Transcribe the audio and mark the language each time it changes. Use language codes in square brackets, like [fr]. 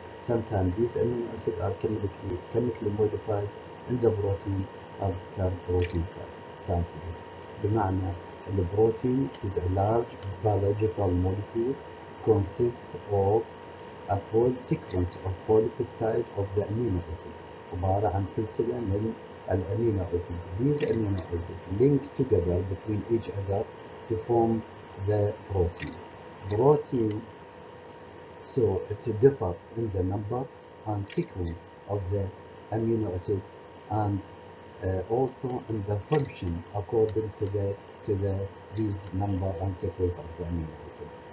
[en] Sometimes these amino acids are chemically modified in the protein after protein synthesis. [ar] بمعنى البروتين [en] is a large biological molecule consists of a broad sequence of polypeptide of the amino acid. [ar] عبارة عن سلسلة من الأمينو أسيد. [en] These amino acids link together between each other to form the protein. Protein, so it differs in the number and sequence of the amino acid and also in the function according to these number and sequence of the amino acid.